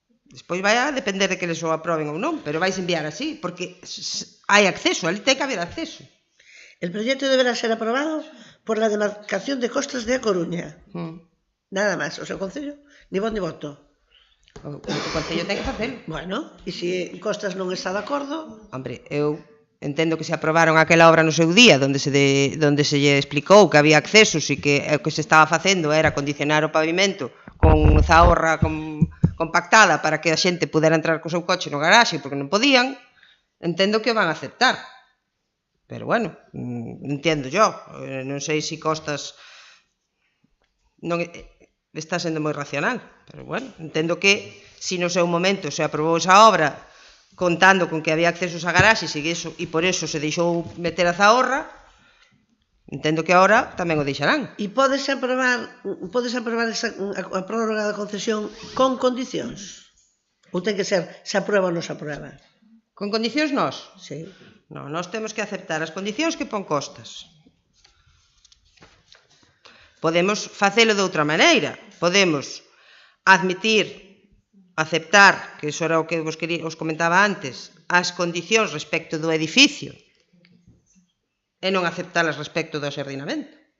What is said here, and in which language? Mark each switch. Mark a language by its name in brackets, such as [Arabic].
[Galician] Despois vai a depender de que les o aproben ou non, pero vais enviar así, porque hai acceso, ali ten que haber acceso. [Spanish] El proyecto deberá ser aprobado por la demarcación de costas de A Coruña. [Galician] Nada máis, o seu concello, [Spanish] ni voz ni voto. [Galician] O concello ten que facelo. Bueno, e se Costas non está de acordo... Hombre, eu entendo que se aprobaron aquela obra no seu día, onde se lle explicou que había accesos e que o que se estaba facendo era condicionar o pavimento con zaorra compactada para que a xente pudera entrar co seu coche no garaxe porque non podían, entendo que o van a aceptar. Pero bueno, entendo yo, non sei se Costas non está sendo moi racional, pero bueno, entendo que se no seu momento se aprobou esa obra contando con que había accesos a garaxes e por eso se deixou meter a zaorra, entendo que agora tamén o deixarán. E podes aprobar a prórroga da concesión con condicións? Ou ten que ser [Spanish] se aprueba [Galician] ou non se aprueba? Con condicións nós? Sí. Non, nós temos que aceptar as condicións que pon Costas. Podemos facelo de outra maneira. Podemos aceptar, que iso era o que os comentaba antes, as condicións respecto do edificio e non aceptalas respecto do xardinamento.